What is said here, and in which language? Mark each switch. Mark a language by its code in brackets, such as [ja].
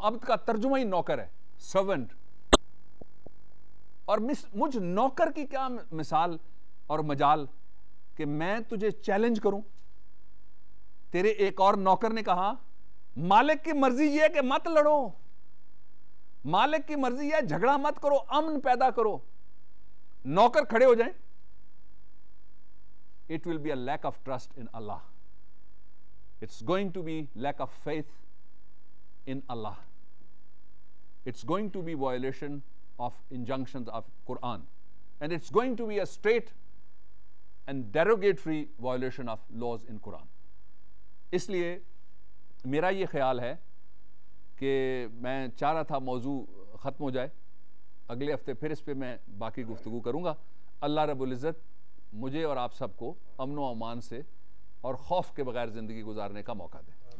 [ur] عبد کا ترجمہ ہی نوکر ہے، سرونٹ. اور مجھ نوکر کی کیا مثال اور مجال کہ میں تجھے چیلنج کروں. تیرے ایک اور نوکر نے کہا مالک کی مرضی یہ ہے کہ مت لڑو، مالک کی مرضی یہ ہے جھگڑا مت کرو، امن پیدا کرو. نوکر کھڑے ہو جائیں. [en] It will be a lack of trust in Allah. It's going to be lack of faith in Allah. It's going to be violation of injunctions of Quran. And it's going to be a straight and derogatory violation of laws in Quran. [ur] اس لیے میرا یہ خیال ہے کہ میں چاہ رہا تھا موضوع ختم ہو جائے، اگلے ہفتے پھر اس پہ میں باقی گفتگو کروں گا. اللہ رب العزت مجھے اور آپ سب کو امن و امان سے اور خوف کے بغیر زندگی گزارنے کا موقع دے.